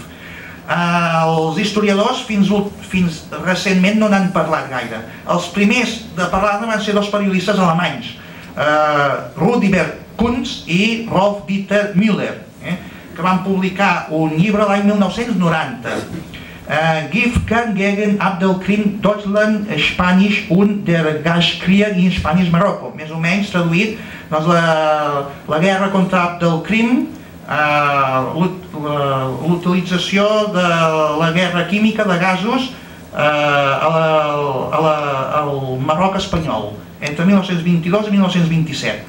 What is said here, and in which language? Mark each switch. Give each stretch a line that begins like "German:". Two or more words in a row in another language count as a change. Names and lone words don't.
Catalan: Els historiadors fins recentment no n'han parlat gaire. Els primers de parlar-ne van ser dos periodistes alemanys, Rudibert Kunz i Rolf Dieter Müller, que van publicar un llibre l'any 1990, Giftkern gegen Abdelkrim, Deutschland, Spanisch und der Gaskrieg in Spanisch-Marocco, més o menys traduït, la guerra contra Abdelkrim, l'utilització de la guerra química de gasos al Marroc espanyol, entre 1922 i 1927.